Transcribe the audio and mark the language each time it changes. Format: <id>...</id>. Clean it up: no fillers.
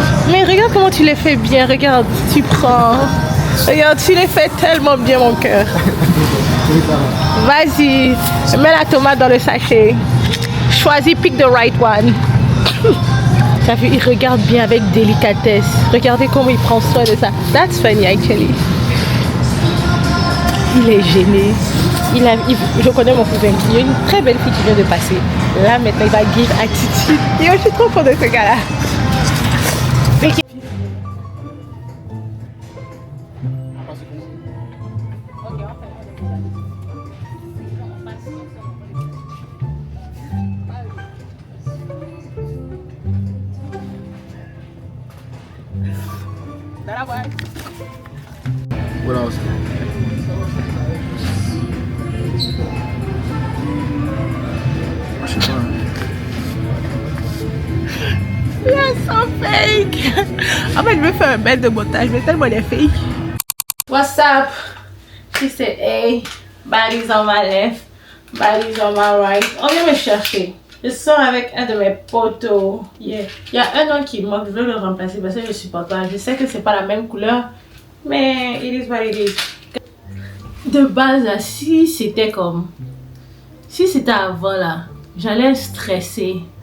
<fr>Mais regarde comment tu les fais bien. Regarde, tu prends. Regarde, tu les fais tellement bien, mon cœur. Vas-y, mets la tomate dans le sachet. Choisis,</fr> <en>pick the right one.</en> <fr>T'as vu, il regarde bien avec délicatesse. Regardez comment il prend soin de ça.</fr> <en>That's funny, actually.</en> <fr>Il est gêné. Je connais mon cousin. Il y a une très belle fille qui vient de passer. Là, maintenant, il va</fr> <en>give attitude.</en> <fr>Et je suis trop contente de ce gars-là.</fr> <en>What else? You're so fake.</en> <fr>En fait, je vais faire un bel de montage, mais tellement il est fake.</fr> <en>What's up? She said, hey, bodies on my left, bodies on my right.</en> <fr>On vient me chercher. Je sors avec un de mes potos. Yeah. Il y a un nom qui manque, je veux le remplacer parce que je supporte pas. Je sais que c'est pas la même couleur, mais</fr> <en>it is what it is.</en> <fr>De base, là, si c'était avant là, j'allais stresser</fr>